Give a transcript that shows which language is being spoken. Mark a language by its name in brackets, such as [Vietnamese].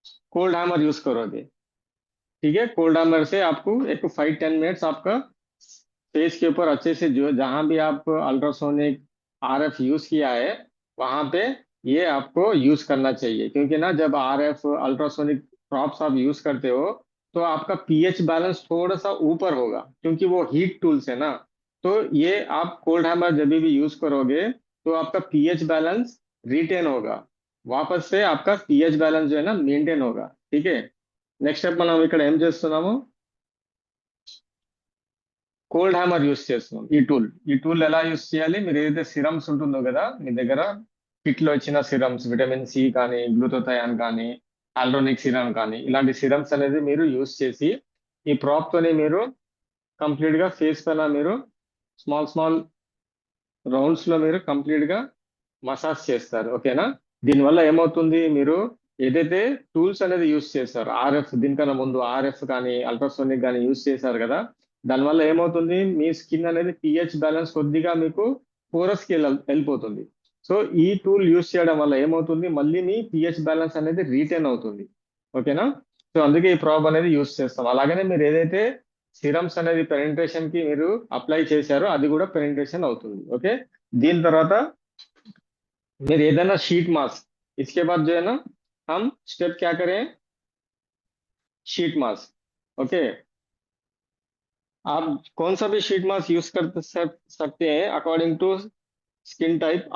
[Hindi] Cold hammer use करोगे, ठीक है। कोल्ड हैमर से आपको एक 5-10 मिनट्स आपका फेस के ऊपर अच्छे से जो जहां भी आप अल्ट्रासोनिक आरएफ यूज किया है वहां पे ये आपको यूज करना चाहिए, क्योंकि ना जब आरएफ अल्ट्रासोनिक ड्रॉप्स आप यूज करते हो तो आपका पीएच बैलेंस थोड़ा सा ऊपर होगा, क्योंकि वो हीट टूल्स है ना। तो ये आप कोल्ड हैमर जब भी यूज करोगे तो आपका पीएच बैलेंस रिटेन होगा, वापस से आपका पीएच बैलेंस जो है ना मेंटेन होगा, ठीक है। [Telugu] నెక్స్ట్ స్టెప్ మనం ఇక్కడ ఏం చేస్తున్నాము, కోల్డ్ హ్యామర్ యూస్ చేస్తున్నాం। ఈ టూల్ ఎలా యూస్ చేయాలి, మీరు ఏదైతే సిరమ్స్ ఉంటుందో కదా మీ దగ్గర కిట్ లో ఇచ్చిన సిరమ్స్, విటమిన్ సి కానీ గ్లూటోథయాన్ కానీ ఆల్డ్రోనిక్ సిరమ్ కానీ ఇలాంటి సిరమ్స్ అనేది మీరు యూస్ చేసి ఈ ప్రాప్ తోని మీరు కంప్లీట్ గా ఫేస్ పైన మీరు స్మాల్ రౌండ్స్ లో మీరు కంప్లీట్ గా మసాజ్ చేస్తారు, ఓకేనా। దీనివల్ల ఏమవుతుంది, మీరు ఏదైతే టూల్స్ అనేది యూస్ చేస్తారు ఆర్ఎఫ్, దీనికన్నా ముందు ఆర్ఎఫ్ కానీ అల్ట్రాసోనిక్ కానీ యూస్ చేశారు కదా, దానివల్ల ఏమవుతుంది మీ స్కిన్ అనేది పిహెచ్ బ్యాలెన్స్ కొద్దిగా మీకు పోరస్ కి వెళ్ళిపోతుంది। సో ఈ టూల్ యూస్ చేయడం వల్ల ఏమవుతుంది, మళ్ళీ మీ పిహెచ్ బ్యాలెన్స్ అనేది రీటైన్ అవుతుంది, ఓకేనా। సో అందుకే ఈ ప్రాబ్ అనేది యూస్ చేస్తాం। అలాగనే మీరు ఏదైతే సిరమ్స్ అనేది పెనిట్రేషన్ కి మీరు అప్లై చేశారో అది కూడా పెనిట్రేషన్ అవుతుంది, ఓకే। దీని తర్వాత మీరు ఏదైనా [Hindi] शीट मास्क, इसके बाद जो है ना हम स्टेप क्या करें, शीट मास्क, ओके। आप कौन सा भी शीट मास्क यूज कर सकते हैं अकॉर्डिंग टू स्किन टाइप।